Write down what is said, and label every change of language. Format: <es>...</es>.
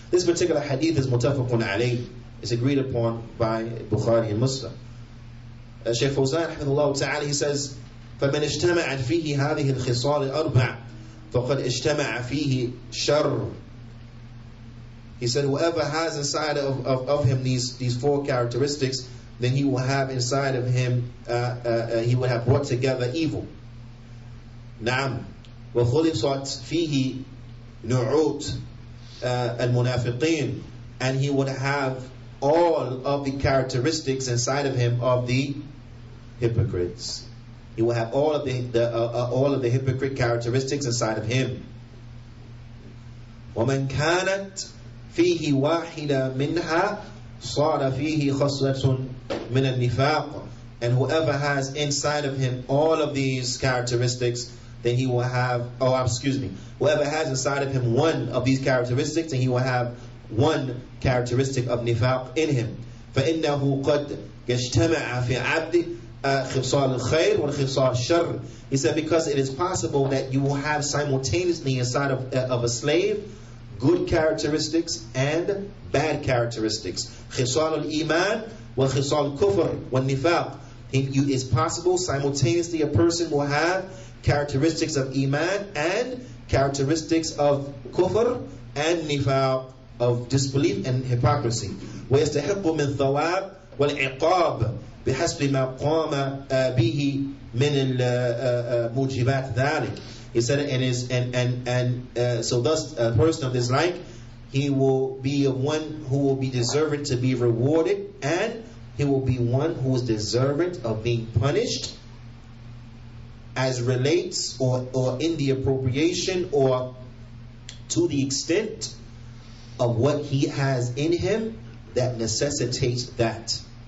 <en>This particular hadith is muttafaqun alayh. It's agreed upon by Bukhaari and Muslim. Shaykh Fawzan, rahimahullah ta'ala, he says,</en> <ar>فمن اجتمعت فيه هذه الخصال الأربع فقد اجتمع فيه شر.</ar> <en>He said whoever has inside of him these four characteristics, then he will have inside of him he will have brought together evil.</en> <ar>نعم. وخلصت فيه نعوت المنافقين,</ar> <en>and he would have all of the characteristics inside of him of the hypocrites. He will have all of the hypocrite characteristics inside of him.</en> <ar>ومن كانت فيه واحدة منها صار فيه خصلة من النفاق.</ar> <en>And whoever has inside of him all of these characteristics, then he will have, whoever has inside of him one of these characteristics, then he will have one characteristic of nifaq in him.</en> <ar>فإنه قد يجتمع في عبد خصال الخير والخصال الشر.</ar> <en>He said because it is possible that you will have simultaneously inside of a slave good characteristics and bad characteristics.</en> <ar>خصال الإيمان وخصال الكفر والنفاق.</ar> <en>It's possible simultaneously a person will have characteristics of iman and characteristics of kufr and nifaq, of disbelief and hypocrisy.</en> <ar>ويستحق من ثواب والعقاب بحسب ما قام به من موجبات ذلك.</ar> <en>He said, so thus a person of this rank, he will be one who will be deserving to be rewarded, and he will be one who is deserving of being punished as relates or in the appropriation or to the extent of what he has in him that necessitates that.</en>